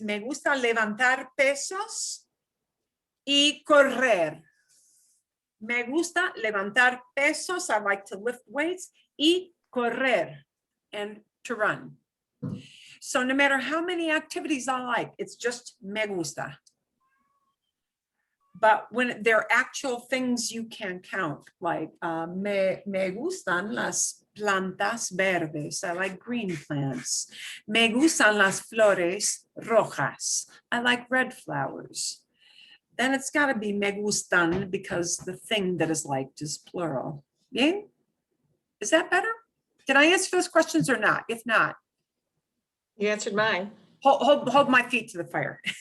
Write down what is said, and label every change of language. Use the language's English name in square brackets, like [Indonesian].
[Spanish] Me gusta levantar pesos. Y correr. Me gusta levantar pesos. [English] I like to lift weights. [Spanish] Y correr. [English] And to run. So no matter how many activities I like, it's just [Spanish] me gusta. [English] But when they're actual things you can count, like [Spanish] me gustan las plantas verdes. [English] I like green plants. [Spanish] Me gustan las flores rojas. [English] I like red flowers. Then it's got to be [Spanish] me gustan [English] because the thing that is liked is plural. Yeah? Is that better? Did I answer those questions or not? If not, You answered mine. hold my feet to the fire.